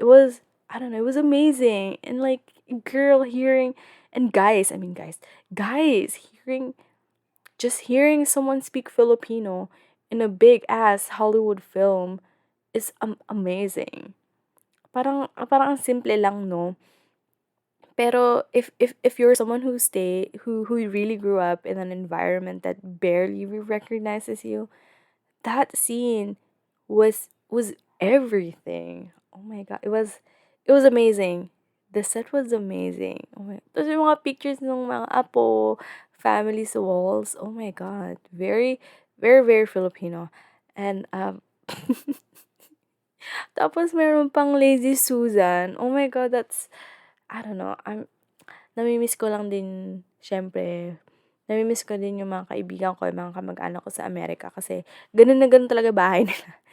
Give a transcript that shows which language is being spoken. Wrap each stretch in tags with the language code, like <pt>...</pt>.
<en>It was, I don't know, it was amazing. And like girl hearing and guys, I mean guys hearing just hearing someone speak Filipino in a big ass Hollywood film is amazing.</en> <tl>Parang ang simple lang, no?</tl> <en>Pero if you're someone who really grew up in an environment that barely recognizes you, that scene was everything. Oh my god, it was amazing. The set was amazing. Oh my,</en> <tl>tapos yung mga pictures ng mga apo, family sa walls.</tl> <en>Oh my god, very Filipino. And</en> <tl>tapos meron pang</tl> <en>Lazy Susan. Oh my god, that's I don't know.</en> <tl>Nami-miss ko lang din, siyempre, nami-miss ko din yung mga kaibigan ko, yung mga kamag-anak ko sa Amerika kasi ganun talaga bahay nila.</tl>